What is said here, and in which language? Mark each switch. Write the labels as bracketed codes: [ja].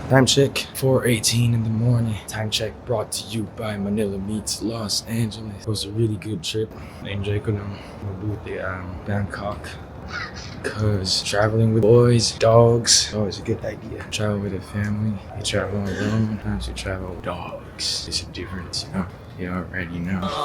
[en] Time check, 4:18 in the morning. Time check brought to you by Manila Meets Los Angeles. It was a really good trip. [tl] Na-enjoy ko ng mabuti ang Bangkok. [en] Because traveling with boys, dogs, always a good idea. Travel with a family, you travel alone, sometimes you travel with dogs. There's a difference, you know? You already know.